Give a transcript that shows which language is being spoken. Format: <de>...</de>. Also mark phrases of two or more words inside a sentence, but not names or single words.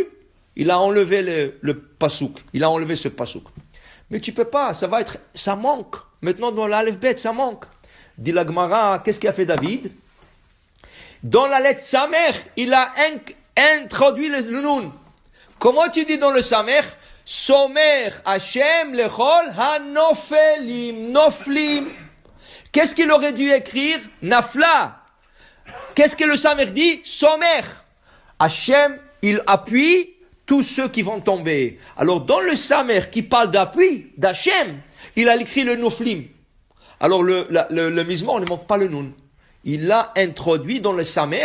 <fr>Il a enlevé le pasouk, il a enlevé ce pasouk. Mais tu peux pas, ça manque. Maintenant dans l'</fr> <he>אלף בית,</he> <fr>ça manque. Dit la Gemara, qu'est-ce qu'a fait David? Dans la lettre Samer, il a introduit le Nun. Comment tu dis dans le Samer?</fr> <he>סומך השם לכל הנופלים, נופלים.</he> <fr>Qu'est-ce qu'il aurait dû écrire? Nafla. Qu'est-ce que le Samer dit? Somer. Hashem, il appuie tous ceux qui vont tomber. Alors dans le Samer qui parle d'appui, d'Hashem, il a écrit le noflim. Alors le Mizmor ne manque pas le Nun. Il l'a introduit dans le Samer.</fr>